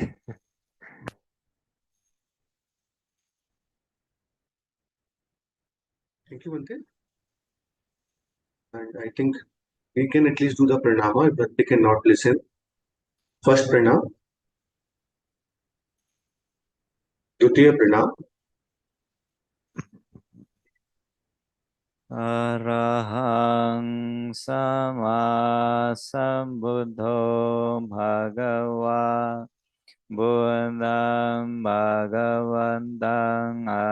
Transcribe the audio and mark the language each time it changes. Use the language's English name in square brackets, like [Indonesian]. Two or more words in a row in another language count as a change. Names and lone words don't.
[English] Thank you, Bhante. And I think we can at least do the pranama if Bhante cannot listen. First pranam. [Pali] Dutiya pranam. Arahang sama sambuddho bhagava buddham bhagavantang